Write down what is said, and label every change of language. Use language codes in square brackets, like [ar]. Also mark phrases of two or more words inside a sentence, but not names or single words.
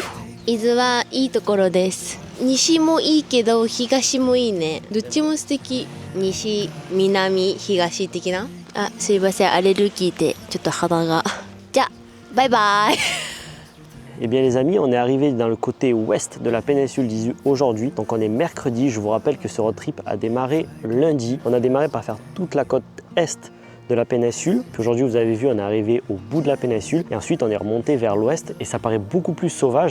[ja] 伊豆はいいところです。西もいいけど東もいいね。どっちも素敵。西、南、東的な。あ、すいません、アレルギーでちょっと肌が。じゃあ、バイバイ。 [fr] Eh bien les amis, on est arrivé dans le côté ouest de la péninsule d'Izu aujourd'hui. Donc on est mercredi, je vous rappelle que ce road trip a démarré lundi. On a démarré par faire toute la côte est de la péninsule. Puis aujourd'hui, vous avez vu, on est arrivé au bout de la péninsule et ensuite on est remonté vers l'ouest et ça paraît beaucoup plus sauvage.